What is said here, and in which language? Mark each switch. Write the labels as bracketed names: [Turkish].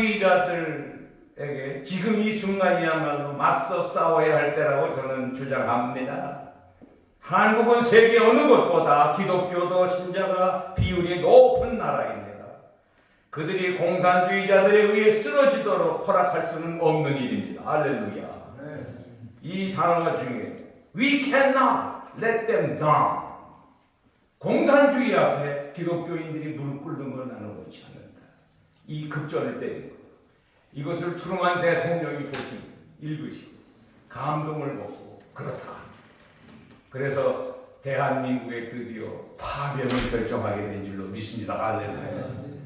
[Korean] 공산주의자들에게 지금 이 순간이야말로 맞서 싸워야 할 때라고 저는 주장합니다. 한국은 세계 어느 곳보다 기독교도 신자가 비율이 높은 나라입니다. 그들이 공산주의자들에 의해 쓰러지도록 허락할 수는 없는 일입니다. 할렐루야. 이 단어 중에 [English] We cannot let them down. [Korean] 공산주의 앞에 기독교인들이 무릎 꿇는 걸 나는 원치 않는다. 이 급전을 때린 것. 이것을 트루먼 대통령이 보시고 읽으시고 감동을 먹고 그렇다. 그래서 대한민국에 드디어 파병을 결정하게 된 줄로 믿습니다. 할렐루야.